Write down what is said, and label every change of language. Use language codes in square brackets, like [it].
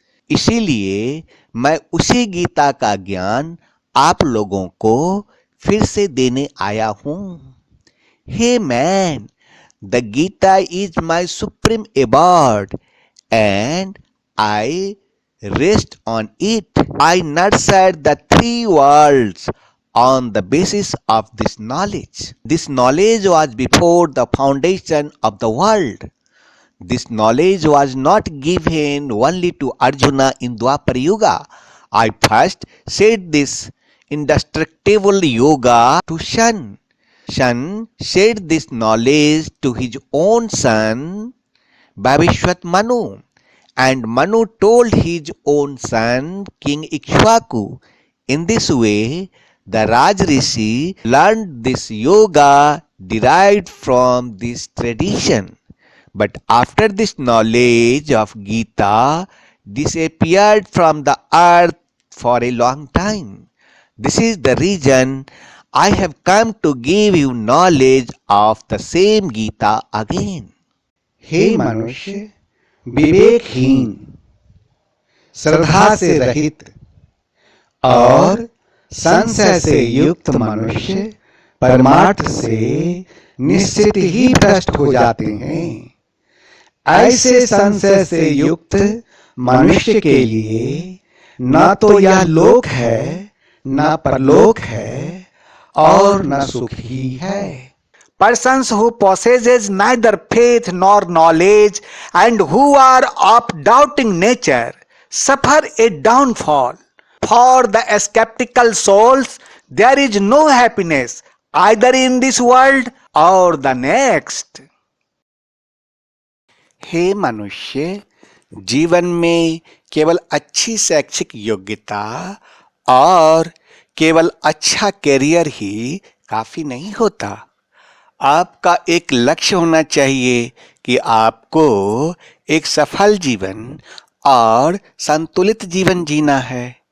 [hi] इसीलिए मैं उसी गीता का ज्ञान आप लोगों को फिर से देने आया हूं। [en] Hey man, the Gita is my supreme award and I rest on it. I nurtured the three worlds on the basis of this knowledge. This knowledge was before the foundation of the world. This knowledge was not given only to Arjuna in Dwapar Yuga. I first said this indestructible yoga to Shan. Shan said this knowledge to his own son, Vavishwat Manu. And Manu told his own son, King Ikshvaku. In this way, the Raj Rishi learned this yoga derived from this tradition. But after this knowledge of Gita disappeared from the earth for a long time. This is the reason I have come to give you knowledge of the same Gita again. [hi] हे मनुष्य, विवेकहीन, श्रद्धा से रहित और संशय से युक्त मनुष्य परमार्थ से निश्चित ही भ्रष्ट हो जाते हैं। ऐसे संशय से युक्त मनुष्य के लिए न तो यह लोक है, न परलोक है और न सुख ही है। [en] Persons who possesses neither faith nor knowledge and who are of doubting nature suffer a downfall. For the skeptical souls, there is no happiness either in this world or the next. [hi] हे मनुष्य, जीवन में केवल अच्छी शैक्षिक योग्यता और केवल अच्छा कैरियर ही काफी नहीं होता। आपका एक लक्ष्य होना चाहिए कि आपको एक सफल जीवन और संतुलित जीवन जीना है।